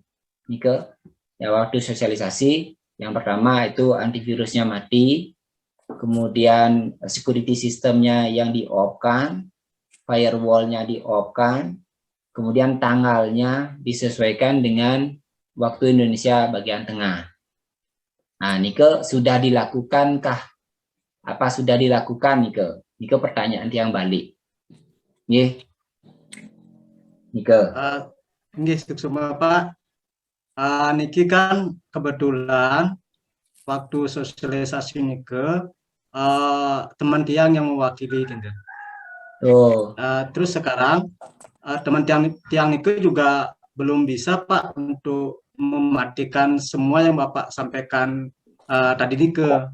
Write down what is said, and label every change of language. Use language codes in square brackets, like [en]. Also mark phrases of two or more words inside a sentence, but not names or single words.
[id] Nike, ya waktu sosialisasi, yang pertama itu antivirusnya mati, kemudian security sistemnya yang di-off-kan, firewall-nya di-off-kan, kemudian tanggalnya disesuaikan dengan waktu Indonesia bagian tengah. Nah, Nike, sudah dilakukankah? Apa sudah dilakukan, Nike? Nike pertanyaan yang balik. [ban] Nggih. Nike. [id] Nggih, semua Pak. Niki kan kebetulan waktu sosialisasi Nike teman Tiang yang mewakili gitu. Oh. Terus sekarang teman [ban] Tiang Nike [id] juga belum bisa Pak untuk mematikan semua yang Bapak sampaikan tadi Nike.